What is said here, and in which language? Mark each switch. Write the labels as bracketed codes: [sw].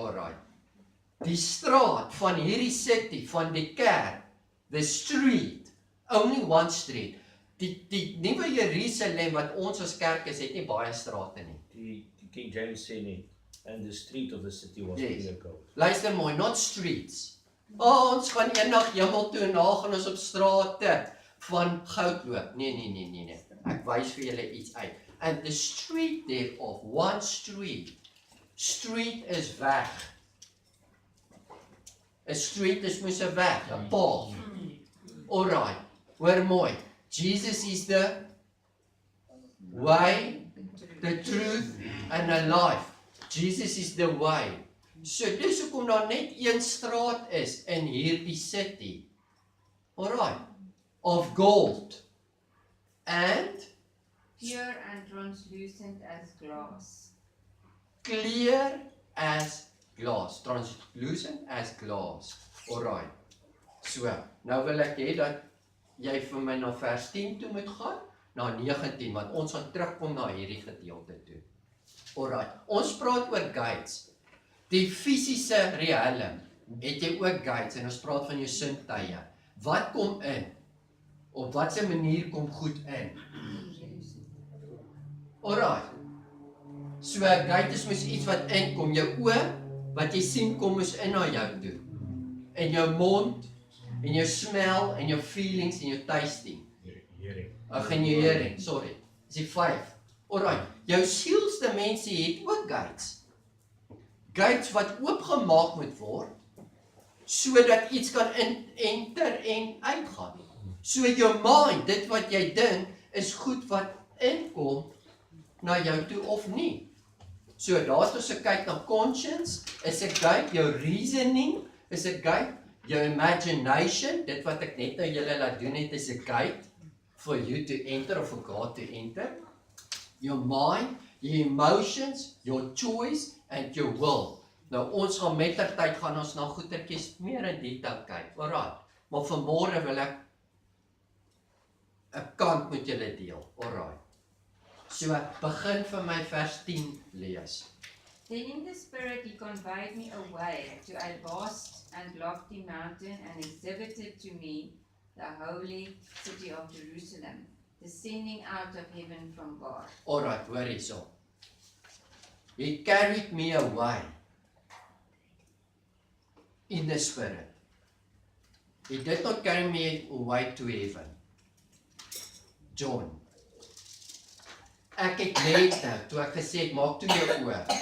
[af] Alright, die straat van hierdie city, van die kerk, [en] the street, only one street, [af] die nuwe Jerusalem wat ons as kerk is, het nie baie strate nie. Die King James sê nie, [en] and the street of the city was Yes. pure gold. [af] Luister mooi, [en] not streets. [af] Ons gaan eendag hemel toe en daar gaan ons op strate van goud loop. Nee. Ek wys vir julle iets uit. [en] And the street thereof, one street. [af] Street is weg. 'n street is mos 'n weg, 'n path. Alright, hoor mooi. [en] Jesus is the way, the truth and the life. Jesus is the way. [af] So dis hoekom daar net een straat is in hierdie city. [en] Alright, of gold and pure and translucent as glass. clear as glass, translucent as glass. [af] Alright. So, nou wil ek hê dat jy vir my na vers 10 toe moet gaan, na 19, want ons gaan terugkom na hierdie gedeelte toe. Alright, ons praat oor gates. Die fisiese realm, het jy ook gates, en ons praat van jou sintuie. Wat kom in? Op watse manier kom goed in? Alright. So 'n gate is mos iets wat inkom, jou oë, wat jy sien kom is in na jou toe. En jou mond, en jou smell, en jou feelings, en jou tasting. [en] Hearing. [af] Ag, en jou hearing, sorry. Dis die 5. Alright, jou sielsdimensie het ook gates. Gates wat oopgemaak moet word, sodat iets kan enter en uitgaan. So jou mind, dit wat jy dink, is goed wat inkom na jou toe of nie. So daar's ons kyk na conscience, is 'n gate, jou reasoning is 'n gate, jou imagination, dit wat ek net nou julle laat doen het, is 'n gate [en] for you to enter [af] of for God to enter. [en] Your mind, your emotions, your choice and your will. [af] Nou ons gaan met ter tyd gaan ons na goetertjies meer in detail kyk. Alright. Maar vanmôre wil ek 'n kant met julle deel. Alright. So begin vir my vers 10 lees. [en] Then in the spirit he conveyed me away to a vast and lofty mountain and exhibited to me the holy city of Jerusalem, descending out of heaven from God. [af] Alright, hoor hierso. [en] He carried me away in the spirit. He did not carry me away to heaven. John. [af] Ek het net nou, toe ek gesê het, maak toe jou oë.